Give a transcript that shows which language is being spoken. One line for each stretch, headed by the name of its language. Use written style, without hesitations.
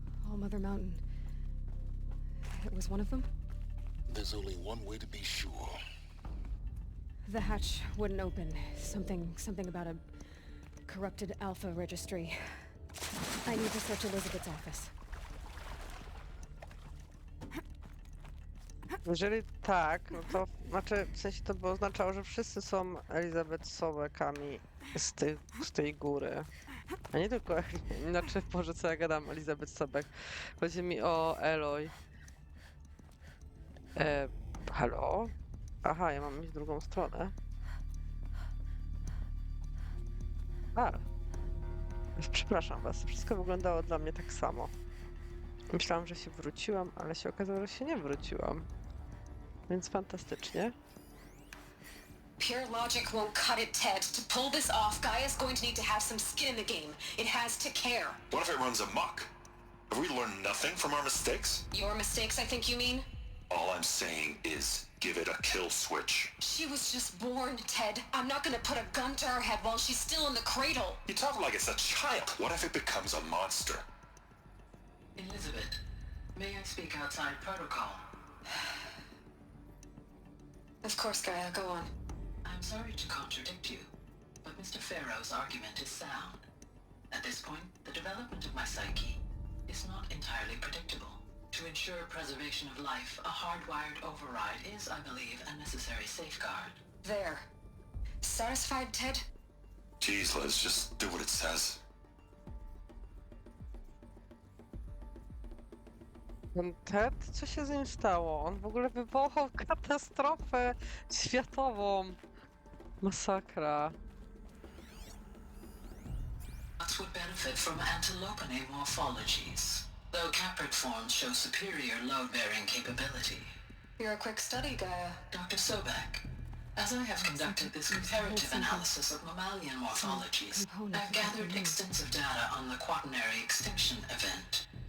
English: All Mother Mountain. It was one of them? There's only one way to be sure. The hatch wouldn't open. Something about a corrupted Alpha registry. I need to search Elizabeth's office.
Polish: Jeżeli tak, no to znaczy, w sensie to by oznaczało, że wszyscy są Elizabeth Sobeckami z tej góry. A nie tylko, znaczy, Boże, co ja gadam, Elizabeth Sobek. Chodzi mi o Eloy. Halo? Aha, ja mam iść w drugą stronę. A. Przepraszam was, wszystko wyglądało dla mnie tak samo. Myślałam, że się wróciłam, ale się okazało, że się nie wróciłam. Więc fantastycznie.
English: Pure logic won't cut it, Ted. To pull this off, Gaia's going to need to have some skin in the game. It has to care. What if it runs amok? Have we learned nothing from our mistakes? Your mistakes, I think you mean? All I'm saying is give it a kill switch. She was just born, Ted. I'm not gonna put a gun to her head while she's still in the cradle. You talk like it's a child. What if it becomes a monster? Elizabeth, may I speak outside protocol? Of course, Gaia, go on. I'm sorry to contradict you, but Mr. Farrow's argument is sound. At this point, the development of my psyche is not entirely predictable. To ensure preservation of life, a hardwired override is, I believe, a necessary safeguard. There. Satisfied, Ted? Jeez, Liz, just do what it says.
Polish: Ten Ted, co się z nim stało? On w ogóle wywołał katastrofę światową. Masakra.
English: Nuts would benefit from antilopinae morphologies, though caprid forms show superior load-bearing capability. You're a quick study, Gaia. Dr. Sobek, as I have conducted this comparative analysis of mammalian morphologies, I've gathered extensive data on the quaternary extinction event.